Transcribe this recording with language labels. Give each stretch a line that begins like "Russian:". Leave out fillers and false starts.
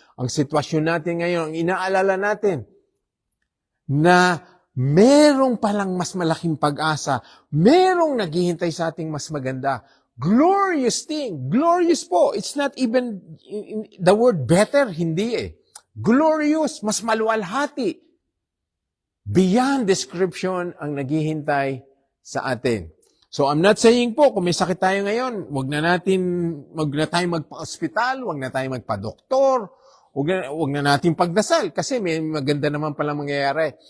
Filipino: Ang sitwasyon natin ngayon, ang inaalala natin, na merong palang mas malaking pag-asa, merong naghihintay sa ating mas maganda.
English: Glorious thing. Glorious po. It's not even the word better,
Filipino: hindi eh. Glorious, mas maluwalhati.
English: Beyond description
Filipino: ang naghihintay sa atin.
English: So I'm not saying
Filipino: po, kung may sakit tayo ngayon, wag na tayong magpa-hospital, wag na tayong magpa-doktor, wag na natin pagdasal kasi may maganda naman pala mangyayari.